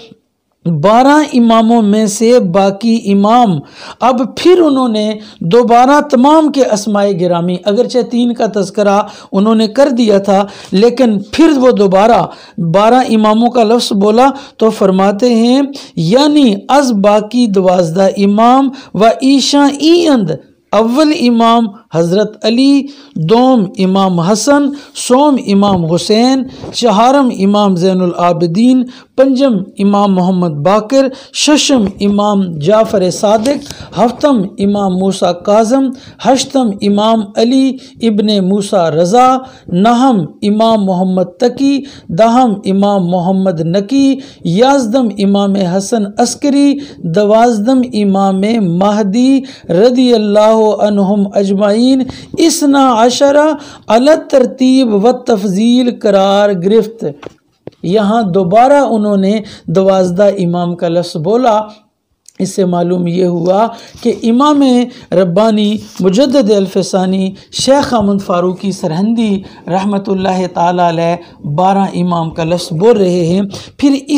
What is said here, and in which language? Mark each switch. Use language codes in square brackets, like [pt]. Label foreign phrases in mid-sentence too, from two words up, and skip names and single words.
[ur] 12 اماموں میں سے باقی امام، اب پھر انہوں نے دوبارہ تمام کے اسماء گرامی، اگرچہ 3 کا تذکرہ انہوں نے کر دیا تھا لیکن پھر وہ دوبارہ 12 اماموں کا لفظ بولا، تو فرماتے ہیں [fa] یعنی از باقی 12 امام و ایشاں ایند، اول امام حضرت علی، دوم امام حسن، سوم امام حسین، چہارم امام زین العابدین، پنجم امام محمد باقر، ششم امام جعفر صادق، ہفتم امام موسیٰ کاظم، ہشتم امام علی ابن موسیٰ رضا، نہم امام محمد تقی، دہم امام محمد نقی، یازدم امام حسن عسکری، 12 امام مہدی رضی اللہ عنہم اجمعین، 12 علی ترتیب و تفضیل قرار گرفت۔ [ur] یہاں دوبارہ انہوں نے 12 امام کا لفظ بولا، اس سے معلوم یہ ہوا کہ امام ربانی مجدد الف ثانی شیخ احمد فاروقی سرہندی رحمۃ اللہ تعالی علیہ 12 امام کا لفظ بول رہے ہیں۔